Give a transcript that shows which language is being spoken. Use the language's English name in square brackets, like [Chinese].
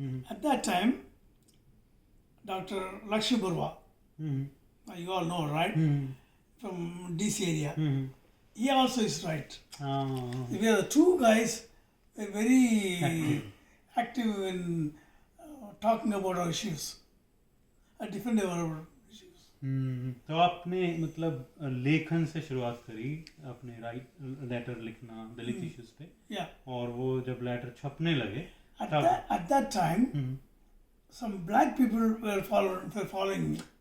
[English] At that time, Dr. Lakshmi Burwa, you all know, right? From DC area. He also is right. We are the 2 guys were very active in talking about our issues, defending our issues. [Hindi] तो आपने मतलब लेखन से शुरुआत करी, आपने letter लिखना दलित issues पे, और वो जब लेटर छपने लगे [English] at that time some black people were following me.